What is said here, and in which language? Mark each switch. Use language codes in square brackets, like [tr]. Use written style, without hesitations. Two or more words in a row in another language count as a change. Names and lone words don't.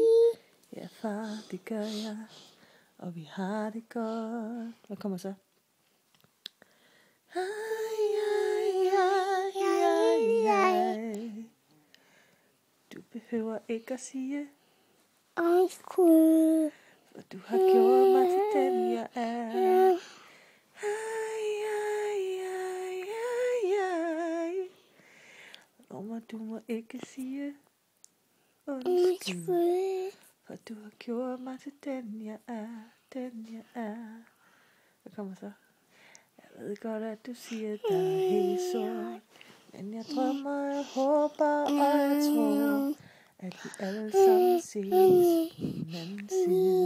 [da] Ja, far, det gør jeg. Og vi har det godt. Hvad kommer så? Ai, ai, ai, ai, ai. Du behøver ikke at sige Undskyld. for du har gjort mig til den jeg er. Ai, ai, ai, ai, ai. Du må ikke sige undskyld, for du har gjort mig til den jeg er, den jeg er. Hvad kommer så? Jeg ved godt, at du siger, at der er helt sort, men jeg drømmer, jeg håber, og jeg tror, at vi alle sammen ses på den anden side.